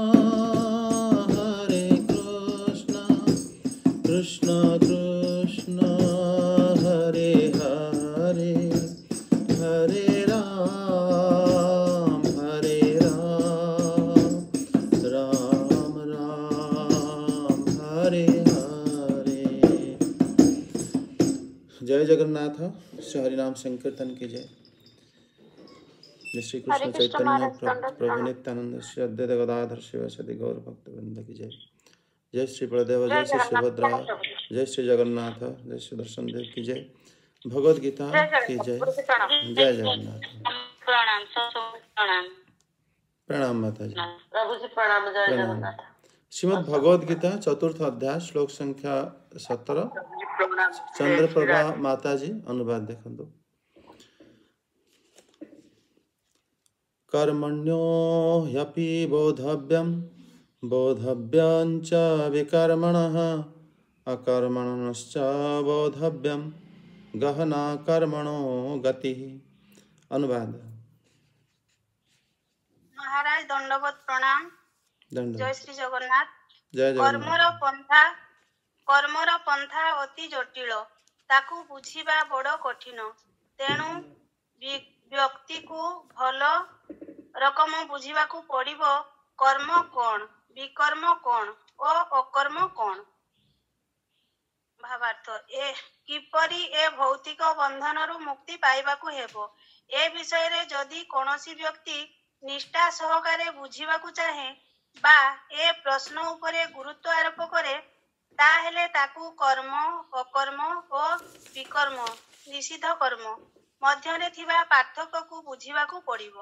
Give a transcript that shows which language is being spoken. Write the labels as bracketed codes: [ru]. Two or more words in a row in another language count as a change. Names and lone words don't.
[sa] कृष्ण कृष्ण हरे हरे हरे राम राम राम हरे हरे। [hi] जय जगन्नाथ। श्री हरिनाम संकीर्तन की जय। जय श्री कृष्ण चैतन्य प्रभु नित्यानंद श्री अद्वैत गदाधर शिवासादि गौर भक्तवृंद की जय। जय श्री बलदेव, जय श्री सुभद्रा, जय श्री जगन्नाथ, जय श्री दर्शन देव की जय। भगवद गीता की जय। जय जगन्नाथ। प्रणाम माता जी। प्रभु जी प्रणाम। जय जगन्नाथ। श्रीमद् भगवद गीता चतुर्थ अध्याय श्लोक संख्या 17 चंद्रप्रभा माता जी अनुवाद देखो। [sa] कर्मण्यो ह्यपि बोधव्यं च विकर्मणः अकर्मणश्च बोधव्यं गहना कर्मणो गतिः। [hi] अनुवाद। महाराज दंडवत प्रणाम। जय श्री जगन्नाथ। जय जगन्नाथ। [or] କର୍ମର ପନ୍ଥା ଅତି ଜଟିଳ, ତାକୁ ବୁଝିବା ବଡ଼ କଠିନ। ତେଣୁ ବ୍ୟକ୍ତି କୁ ଭଲ ରକମ ବୁଝିବାକୁ ପଡ଼ିବ କର୍ମ କଣ, ବିକର୍ମ କଣ ଔର ଅକର୍ମ କଣ। ଭାବାର୍ଥ କିପରି ଏ ଭୌତିକ ବନ୍ଧନରୁ ମୁକ୍ତି ପାଇବାକୁ ହେବ, ଏ ବିଷୟରେ ଯଦି କୌଣସି ବ୍ୟକ୍ତି ନିଷ୍ଠା ସହକାରେ ବୁଝିବାକୁ ଚାହେଁ ବା ଏ ପ୍ରଶ୍ନ ଉପରେ ଗୁରୁତ୍ୱ ଆରୋପ କରେ, ତାହେଲେ ତାକୁ କର୍ମ, ଅକର୍ମ ଔର ବିକର୍ମ ନିଷିଦ୍ଧ କର୍ମ ମଧ୍ୟରେ ଥିବା ପାର୍ଥକ୍ୟ କୁ ବୁଝିବାକୁ ପଡ଼ିବ।